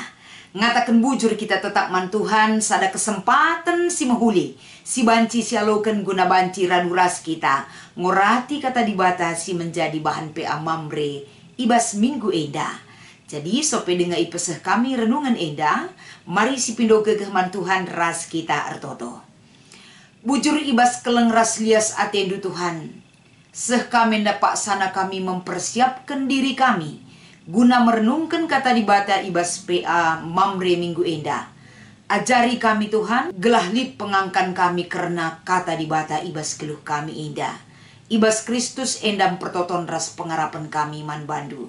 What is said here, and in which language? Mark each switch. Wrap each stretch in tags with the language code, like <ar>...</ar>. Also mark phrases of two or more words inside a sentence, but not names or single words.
<btx>Ngatakan bujur kita tetap man Tuhan sada kesempatan si mahuli si banci si aloken guna banci raduras kita ngorati kata dibatasi</btx> <id>menjadi bahan</id> <btx>PA mamre ibas minggu Enda. Jadi</btx> <id>sope dengan</id> <btx>ipeseh kami renungan Enda,</btx> <id>mari si pindo</id> <btx>kegehman Tuhan ras kita ertoto. Bujur ibas keleng ras lias atendu Tuhan.</btx> <id>Seh kami dapat sana kami mempersiapkan diri kami.</id> <btx>Guna merenungkan kata dibata ibas PA mamre minggu Enda. Ajari kami Tuhan, gelah lip pengangkan kami karena kata dibata ibas keluh kami Enda. Ibas Kristus endam pertoton ras pengarapan kami man bandu.</btx>